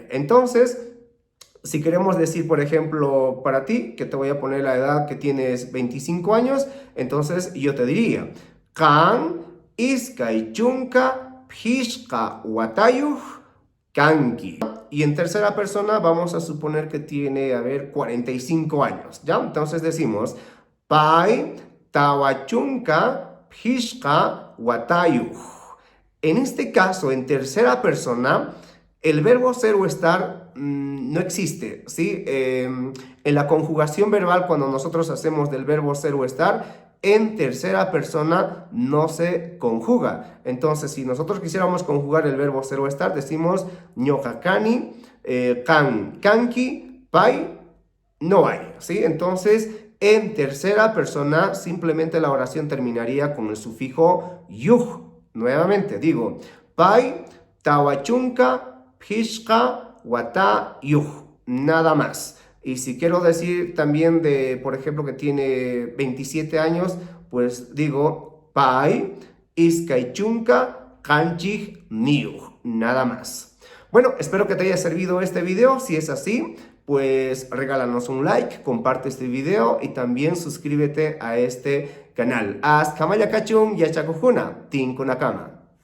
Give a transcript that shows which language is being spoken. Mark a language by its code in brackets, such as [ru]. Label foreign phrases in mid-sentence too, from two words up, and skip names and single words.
[es] Entonces, si queremos decir, por ejemplo, para ti, que te voy a poner la edad que tienes 25 años, entonces yo te diría [qu] kan iskay chunka pishka watayuj kanki. [es] Y en tercera persona vamos a suponer que tiene, 45 años, ¿ya? Entonces decimos [qu] pai tawachunka pishka watayuj. [es] En este caso, en tercera persona, el verbo ser o estar no existe, ¿sí? En la conjugación verbal, cuando nosotros hacemos del verbo ser o estar, en tercera persona no se conjuga. Entonces, si nosotros quisiéramos conjugar el verbo ser o estar, decimos [qu] ñojakani, kan, kanki, pai, [es] no hay, ¿sí? Entonces, en tercera persona, simplemente la oración terminaría con el sufijo yuj. Nuevamente digo, [qu] pai, tawachunka, pishka, watayuj. [es] Nada más. Y si quiero decir también de, por ejemplo, que tiene 27 años, pues digo, [qu] pai, iskaychunka, kanchij, niuj. [es] Nada más. Bueno, espero que te haya servido este video. Si es así, pues regálanos un like, comparte este video y también suscríbete a este canal. [qu] Hasta Kamaya Kachun Yachakujuna, Tinkunakama.